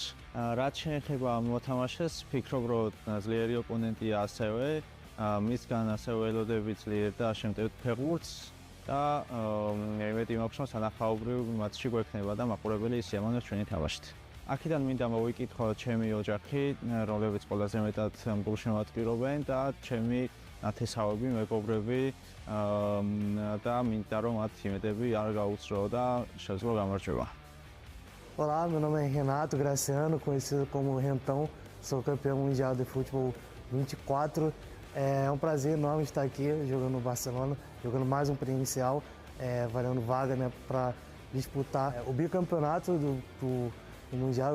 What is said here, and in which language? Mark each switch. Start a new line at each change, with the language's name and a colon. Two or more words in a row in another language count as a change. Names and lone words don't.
Georgian: რაც შეეხება ამ მოთამაშეს, ვფიქრობ, რომ ძლიერი ოპონენტია ასევე, მისგან ასევე ველოდები ძლიერ და შემტევ ფეხბურთს და იმედი მაქვს, რომ სანახაობრივ მატჩი გვექნება და მაყურებელი ისიამოვნებს ჩვენი თამაშით. აქედან მინდა მოვიკითხო ჩემი ოჯახი, რომლებიც ყველაზე მეტად გულშემატკივრობენ და ჩემი ნათესავები, მეგობრები და მინდა რომ მათ იმედები არ გაუცრო და შეძლო გამარჯვება.
Portuguese: Olá, meu nome é Renato Graciano, conhecido como Rentão, sou campeão mundial de futebol 24. É um prazer enorme estar aqui jogando no Barcelona, jogando mais um pré-inicial, valendo vaga, né, para disputar o bicampeonato do Mundial.